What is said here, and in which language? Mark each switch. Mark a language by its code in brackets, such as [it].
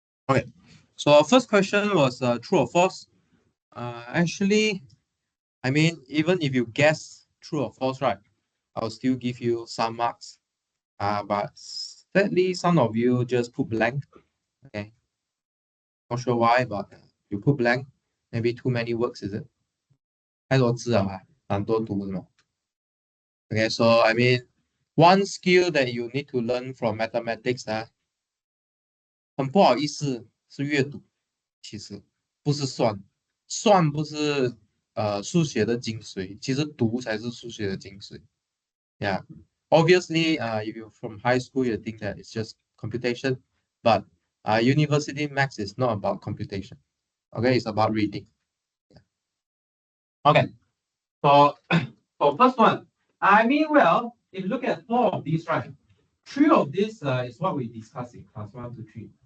[en] Okay, so our first question was true or false. Actually, I mean, even if you guess true or false, right, I'll still give you some marks. But sadly, some of you just put blank. Okay, not sure why, but you put blank. Maybe too many words, is it? [zh] 太多字了吧，很多读的嘛。 Okay, so I mean, one skill that you need to learn from mathematics 很不好意思是阅读，其实不是算，算不是数学的精髓，其实读才是数学的精髓。 [en] Yeah, obviously, if you're from high school, you think that it's just computation, but university maths is not about computation. Okay, it's about reading. Yeah. Okay, so for first one, I mean, well, if you look at 4 of these, right, 3 of these is what we discussed in class 1 to 3.